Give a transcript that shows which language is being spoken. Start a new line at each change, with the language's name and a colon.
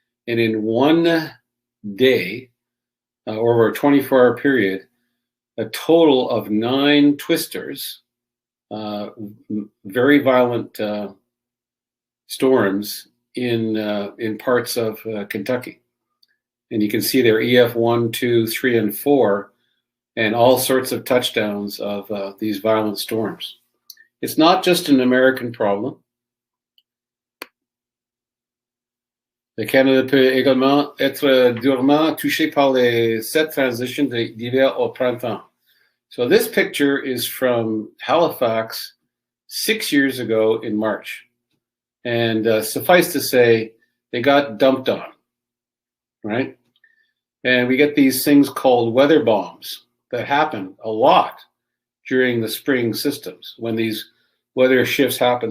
English: And in one day, over a 24-hour period, a total of 9 twisters, very violent storms in parts of Kentucky. And you can see there EF 1, 2, 3, and 4, and all sorts of touchdowns of these violent storms. It's not just an American problem.
French: Le Canada peut également être durement touché par cette transition d'hiver au printemps.
English: So this picture is from Halifax 6 years ago in March. And suffice to say, they got dumped on, right? And we get these things called weather bombs that happen a lot during the spring systems when these weather shifts happen.